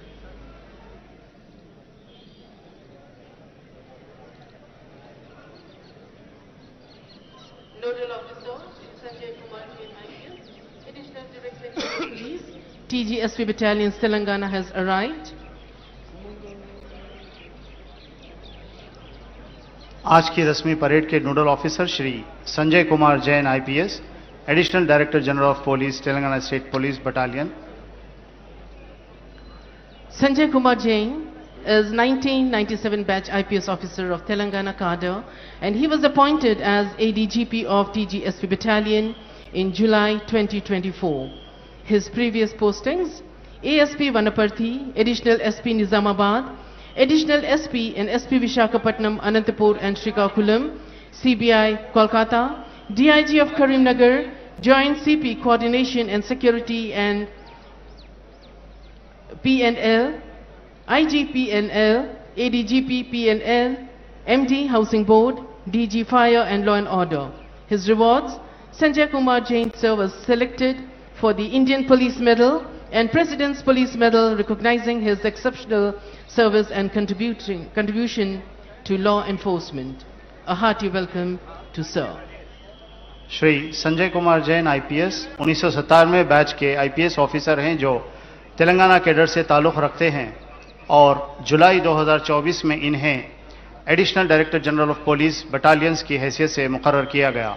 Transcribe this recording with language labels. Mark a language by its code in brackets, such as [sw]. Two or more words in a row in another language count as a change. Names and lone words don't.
[en] Nodal Officer, Sanjay Kumar, Additional Director of Police, TGSP Battalion, Telangana has arrived. [hi] आज की रस्मी परेड के [en] Nodal Officer [hi] श्री संजय कुमार जैन [en] IPS, Additional Director General of Police, Telangana State Police Battalion. Sanjay Kumar Jain is 1997 batch IPS officer of Telangana cadre, and he was appointed as ADGP of TGSP battalion in July 2024. His previous postings: ASP Vanaparthi, Additional SP Nizamabad, Additional SP and SP Visakhapatnam, Anantapur and Srikakulam, CBI Kolkata, DIG of Karimnagar, Joint CP Coordination and Security and PNL, IGPNL, ADGP PNL, MD Housing Board, DG Fire and Law and Order. His rewards: Sanjay Kumar Jain sir was selected for the Indian Police Medal and President's Police Medal, recognizing his exceptional service and contribution to law enforcement. A hearty welcome to sir. [hi] श्री संजय कुमार जैन आईपीएस 1997 बैच के [en] IPS officer [hi] हैं जो तेलंगाना कैडर से ताल्लुक़ रखते हैं और जुलाई 2024 में इन्हें [en] Additional Director General of Police Battalions [hi] की हैसियत से मुकर्रर किया गया.